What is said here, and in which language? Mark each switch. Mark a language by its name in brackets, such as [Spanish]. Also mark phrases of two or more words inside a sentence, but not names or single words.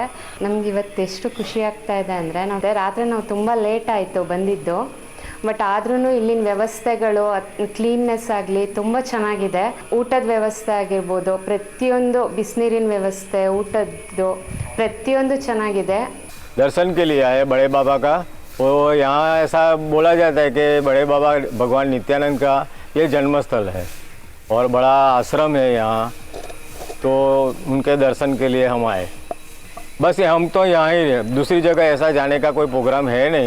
[Kannada] ನಮ್ಗೆ ಇವತ್ತು ಎಷ್ಟು ಖುಷಿ ಆಗ್ತಾ ಇದೆ ಅಂದರೆ ರಾತ್ರಿ ನಾವು ತುಂಬ ಲೇಟ್ ಆಯಿತು ಬಂದಿದ್ದು. ಬಟ್ ಆದ್ರೂ ಇಲ್ಲಿನ ವ್ಯವಸ್ಥೆಗಳು ಕ್ಲೀನ್ನೆಸ್ ಆಗಲಿ ತುಂಬ ಚೆನ್ನಾಗಿದೆ. ಊಟದ ವ್ಯವಸ್ಥೆ ಆಗಿರ್ಬೋದು, ಪ್ರತಿಯೊಂದು ಬಿಸಿನೀರಿನ ವ್ಯವಸ್ಥೆ, ಊಟದ್ದು ಪ್ರತಿಯೊಂದು ಚೆನ್ನಾಗಿದೆ. [Hindi] दर्शन के लिए आए बड़े बाबा का। वो यहाँ ऐसा बोला जाता है कि बड़े बाबा भगवान नित्यानंद का ये जन्मस्थल है और बड़ा आश्रम है यहाँ, तो उनके दर्शन के लिए हम आए। बस हम तो यहाँ ही, दूसरी जगह ऐसा जाने का कोई प्रोग्राम है नहीं।